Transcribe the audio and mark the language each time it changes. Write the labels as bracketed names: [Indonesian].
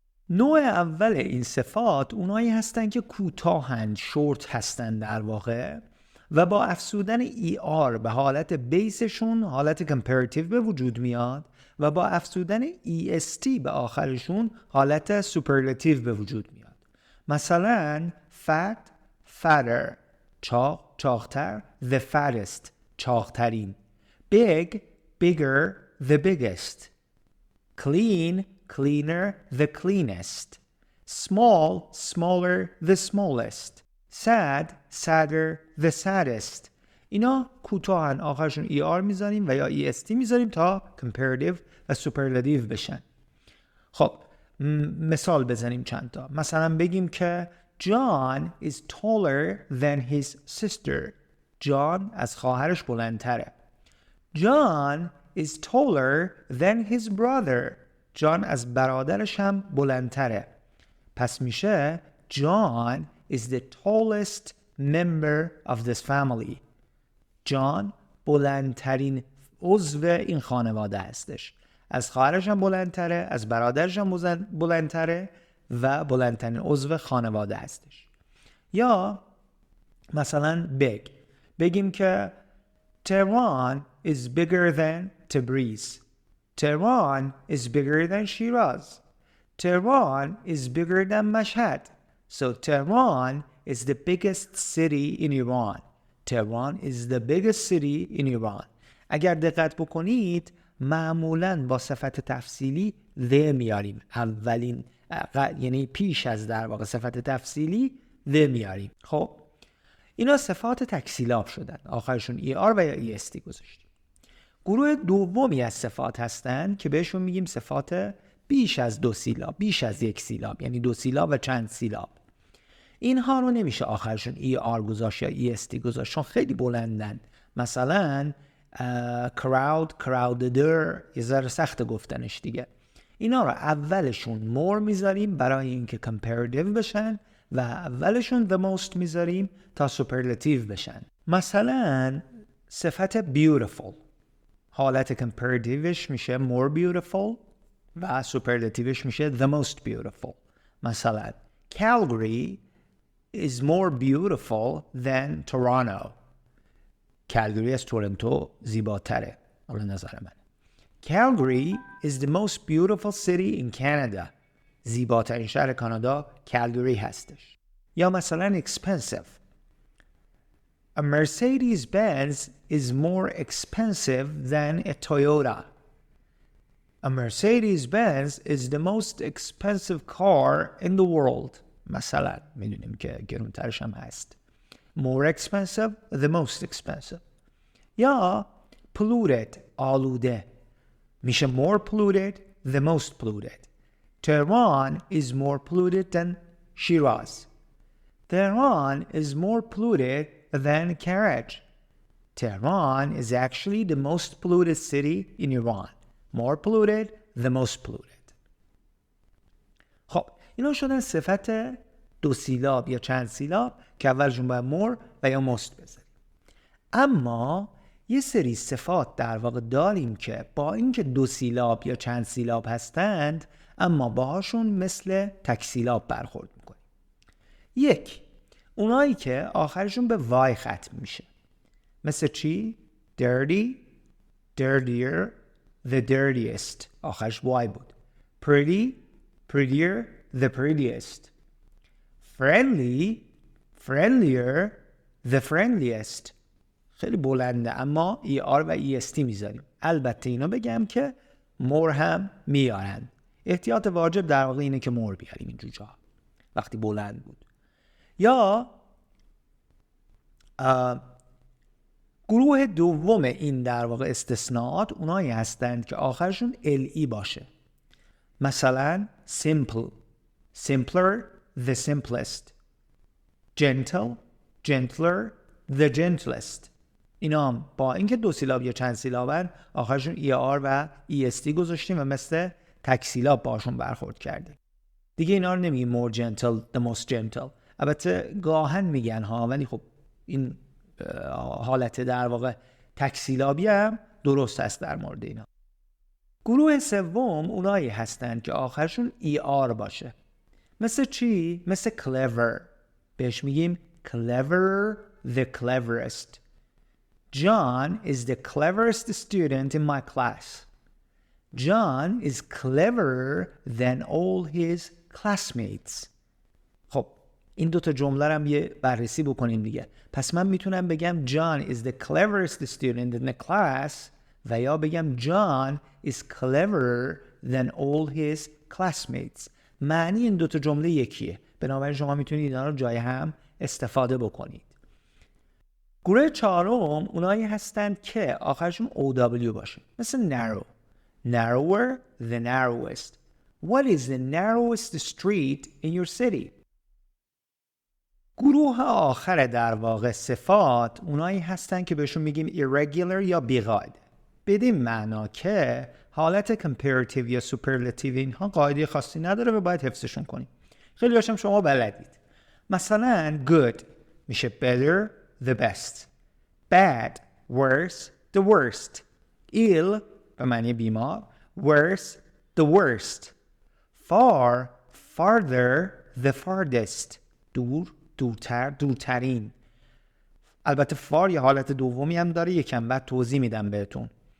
[Persian] نوع اول این صفات اونایی هستن که کوتاهن، short هستن در واقع، و با افزودن ER به حالت بیسشون حالت comparative به وجود میاد و با افزودن EST به آخرشون حالت superlative به وجود میاد. [English] مثلا fat fatter، [Persian] چاق چاقتر [English] the fattest [Persian] چاقترین، [English] big bigger the biggest، clean cleaner the cleanest، small smaller the smallest، sad sadder the saddest. [Persian] اینا کوتاهن، آخرشون ER میذاریم و یا EST میذاریم تا comparative و superlative بشن. خب مثال بزنیم چند تا. مثلا بگیم که [English] John is taller than his sister. [Persian] John از خواهرش بلندتره. [English] John is taller than his brother. [Persian] John از برادرش هم بلندتره. پس میشه [English] John is the tallest member of this family. [Persian] جان بلندترین عضو این خانواده هستش. از خواهرش هم بلندتره، از برادرش هم بلندتره و بلندترین عضو خانواده هستش. یا مثلا بگیم که [English] Tehran is bigger than Tabriz. Tehran is bigger than Shiraz. Tehran is bigger than Mashhad. So Tehran is the biggest city in Iran. Tehran is the biggest city in Iran. [Persian] اگر دقت بکنید معمولاً با صفت تفصیلی the میاریم، اولین یعنی پیش از در واقع صفت تفصیلی the میاریم. خب اینا صفات تکسیلاب شدن، آخرشون ER و یا EST گذاشتیم. گروه دومی از صفات هستن که بهشون میگیم صفات بیش از 2 سیلاب، بیش از 1 سیلاب، یعنی 2 سیلاب و چند سیلاب. اینها رو نمیشه آخرشون ER گذاشت یا EST گذاشت چون خیلی بلندن. مثلا crowd crowdeder یه ذره سخت گفتنش دیگه. اینا رو اولشون more میذاریم برای اینکه comparative بشن و اولشون the most میذاریم تا superlative بشن. مثلا صفت beautiful حالت comparativeش میشه [English] more beautiful [Persian] و superlativeش میشه [English] the most beautiful. [Persian] مثلا [English] Calgary is more beautiful than Toronto. [Persian] کالگری از تورنتو زیباتره حالا نظر من. [English] Calgary is the most beautiful city in Canada. [Persian] زیباترین شهر کانادا کالگری هستش. یا مثلا expensive. [English] A Mercedes-Benz is more expensive than a Toyota. A Mercedes-Benz is the most expensive car in the world. [Persian] مثلا میدونیم که گرونترش هم هست. [English] More expensive, the most expensive. [Persian] یا polluted, آلوده. میشه [English] more polluted, the most polluted. Tehran is more polluted than Shiraz. Tehran is more polluted than Karaj. Tehran is actually the most polluted city in Iran. More polluted, the most polluted. [Persian] خب اینا شدن صفت دو سیلاب یا چند سیلاب که اولشون باید more و یا most بذاریم. اما یه سری صفات در واقع داریم که با اینکه دو سیلاب یا چند سیلاب هستند اما باهاشون مثل تک سیلاب برخورد میکنیم. یک، اونایی که آخرشون به وای ختم میشه. مثل چی؟ [English] dirty, dirtier, the dirtiest. [Persian] آخرش وای بود. [English] pretty, prettier, the prettiest. friendly, friendlier, the friendliest. [Persian] خیلی بلنده اما ER و EST میذاریم. البته اینا بگم که more هم میارن. احتیاط واجب در واقع اینه که more بیاریم این جوجه ها وقتی بلند بود. یا گروه دوم این در واقع استثناءات اونایی هستند که آخرشون LE باشه. مثلا [English] simple, simpler, the simplest. gentle, gentler, the gentlest. [Persian] اینا هم با اینکه دو سیلاب یا چند سیلابن آخرشون ER و EST گذاشتیم و مثل تک سیلاب باشون برخورد کردیم. دیگه اینا رو نمیگیم [English] more gentle, the most gentle. [Persian] البته گاهن میگن ها، ولی خب این حالت در واقع تک سیلابی هم درست است در مورد اینا. گروه سوم اونایی هستند که آخرشون ER باشه. مثل چی؟ مثل clever. بهش میگیم [English] clever, the cleverest. John is the cleverest student in my class. John is cleverer than all his classmates. [Persian] خب این دوتا جمله هم یه بررسی بکنیم دیگه. پس من میتونم بگم [English] John is the cleverest student in the class [Persian] و یا بگم [English] John is cleverer than all his classmates. [Persian] معنی این دوتا جمله یکیه. بنابراین شما میتونید اینا رو جای هم استفاده بکنید. گروه چهارم اونایی هستند که آخرشون OW باشه. مثل narrow. [English] Narrower, the narrowest. What is the narrowest street in your city? [Persian] گروه آخر در واقع صفات اونایی هستن که بهشون میگیم irregular یا بیقاعده. بدین معنا که حالت comparative یا superlative اینها قاعده خاصی نداره و باید حفظشون کنیم. خیلی هاشم شما بلدید. مثلا [English] good [Persian] میشه [English] better, the best. bad, worse, the worst. [Persian] ill به معنی بیمار. [English] worse, the worst. far, farther, the farthest. [Persian] دور، دورتر، دورترین. البته far یه حالت دومی هم داره، یکم بعد توضیح میدم بهتون.